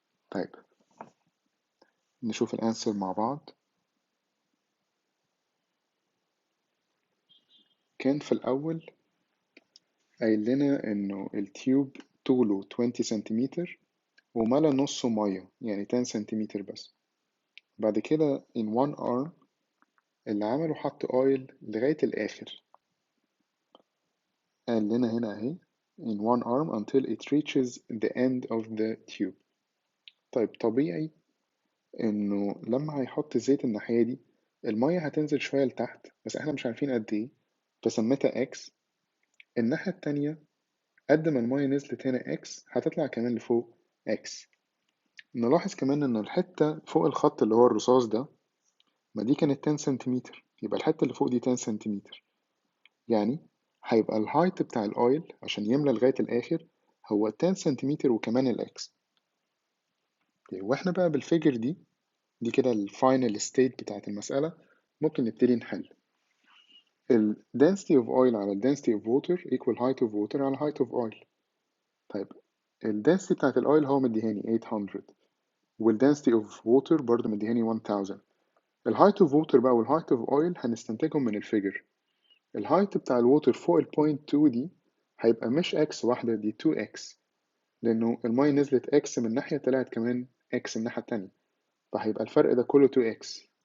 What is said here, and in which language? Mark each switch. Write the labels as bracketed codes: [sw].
[ar] طيب نشوف الأنسر مع بعض. كان في الأول قايل لنا إنه التيوب طوله 20 سنتيمتر وملا نصه مية يعني 10 سنتيمتر بس. بعد كده [en] in one arm [ar] اللي عمله حط [en] oil [ar] لغاية الآخر، قال لنا هنا أهي [en] in one arm until it reaches the end of the tube. [ar] طيب طبيعي إنه لما هيحط زيت الناحية دي المية هتنزل شوية لتحت بس احنا مش عارفين قد ايه فسميتها X. الناحية التانية قد ما المية نزلت هنا X هتطلع كمان لفوق X. نلاحظ كمان إن الحتة فوق الخط اللي هو الرصاص ده ما دي كانت 10 سنتيمتر، يبقى الحتة اللي فوق دي 10 سنتيمتر، يعني هيبقى الهايت بتاع الأويل عشان يملى لغاية الآخر هو 10 سنتيمتر وكمان الإكس. واحنا بقى بالفيجر دي كده الفاينل ستيت بتاعت المسألة، ممكن نبتدي نحل. [en] ال density of oil [ar] على ال [en] density of water equal height of water على height of oil. [ar] طيب ال density بتاعت الأويل هو مديهاني 800 وال [en] density of water [ar] برضه مديهاني 1000. ال [en] height of water [ar] بقى وال [en] height of oil [ar] هنستنتجهم من الفيجر. ال height بتاع الووتر فوق ال [en] point 2 [ar] دي هيبقى مش x واحدة، دي 2x لأنه المية نزلت x من ناحية طلعت كمان x من الناحية التانية، فهيبقى الفرق ده كله 2x.